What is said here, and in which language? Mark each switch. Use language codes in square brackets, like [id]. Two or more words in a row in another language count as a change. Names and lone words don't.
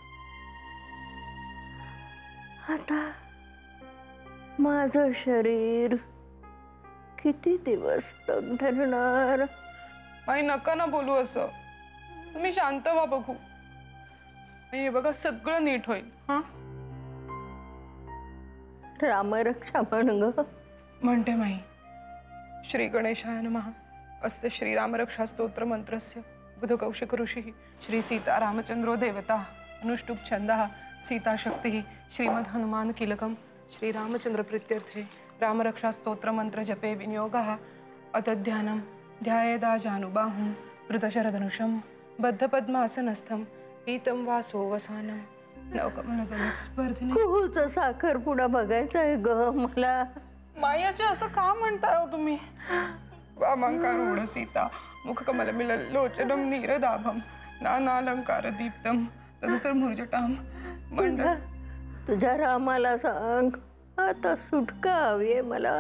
[mr] आता माझं शरीर किती दिवस तग धरणार? माई नका ना बोलू असं. तुम्ही शांत व्हा बघू. हे बघा सगळं नीट होईल. हा रामरक्षा म्हण ग. म्हणते माई. [sa] श्री गणेशाय नमः. अस्य श्रीरामरक्षा स्तोत्र मंत्रस्य बुधकौशिक ऋषिः श्री सीता रामचंद्रो देवता अनुष्टुप छंदः सीता शक्तिः श्रीमद् हनुमान कीलकम श्रीरामचंद्र प्रीत्यर्थे रामरक्षा स्तोत्र मंत्र जपे विनियोगः अतध्यानं ध्यायेदा जानुबाहुं वृतशरधनुषं बद्धपद्मासनस्थं पीतं वासोवसानं नवकमलदलस्पर्धिनी. [mr] खूच साखरपुडा बघायचा आहे ग मला. मायाचे असं का म्हणताय हो तुम्ही? [sa] वामांकारूढ सीता मुखकमलमिलल्लोचनं नीरदाभं नानालंकार दीप्तं तदुत्तर मूर्जटां मंडल. [mr] तुझ्या रामाला सांग आता सुटका हवी मला.